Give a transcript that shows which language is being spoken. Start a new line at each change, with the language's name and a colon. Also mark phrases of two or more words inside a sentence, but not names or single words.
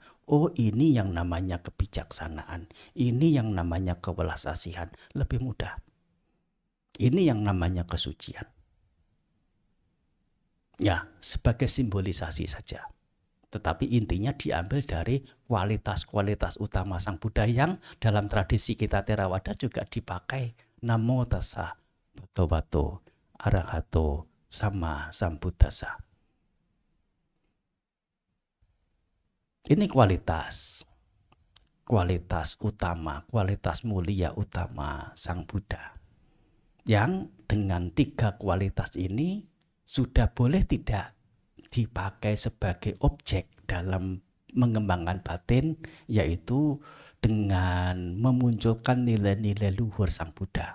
Indonesian: Oh, ini yang namanya kebijaksanaan, ini yang namanya kewelasasian, lebih mudah. Ini yang namanya kesucian. Ya, sebagai simbolisasi saja. Tetapi intinya diambil dari kualitas-kualitas utama Sang Buddha yang dalam tradisi kita Theravada juga dipakai.
Pali: Namo tassa bhagavato arahato sama sambuddhassa.
Indonesian: Ini kualitas utama, kualitas mulia utama Sang Buddha. Yang dengan 3 kualitas ini sudah boleh tidak dipakai sebagai objek dalam mengembangkan batin, yaitu dengan memunculkan nilai-nilai luhur Sang Buddha.